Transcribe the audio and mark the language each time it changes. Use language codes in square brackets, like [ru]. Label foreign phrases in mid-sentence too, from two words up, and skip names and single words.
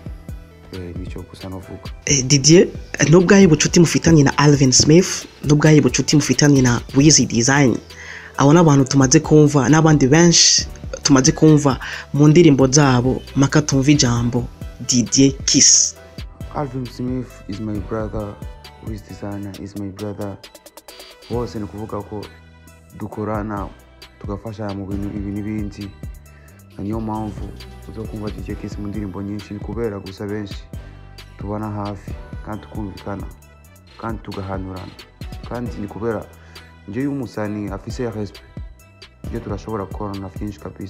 [rn] Nico gusa novuga. Didier, n'ubwayi bucuti mufitanye na Alvin Smith, n'ubwayi bucuti mufitanye na Wizzy Design. Abo n'abantu tumaze kumva n'abandi benshi tumaze kumva mu ndirimbo zabo maka tumva ijambo DJ Kiss. [en] Alvin Smith is my brother, Wizzy Designer is my brother. [rn] Bose ni kuvuga ko dukorana tugafasha mu bintu ibi n'ibindi. Niyo mpamvu uzo kumva DJ Kiss mu ndirimbo nyinshi kubera gusa benshi tubana hafi kandi tukumvikana kandi tugahanurana, kandi ni kubera nje y'umusani afise respect byo turashobora gukora na byinshi kabisa.